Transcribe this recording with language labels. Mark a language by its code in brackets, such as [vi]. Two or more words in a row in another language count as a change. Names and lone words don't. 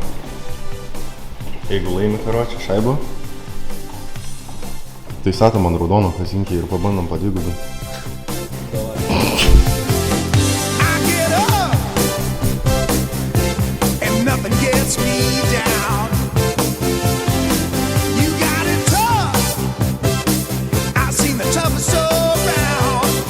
[lt] Jeigu laimi karočią šaibą, tai statom ant raudono kazinkį ir pabandom padvigubinti. [en] I get up and nothing gets me down. You got it tough. I've seen the toughest around.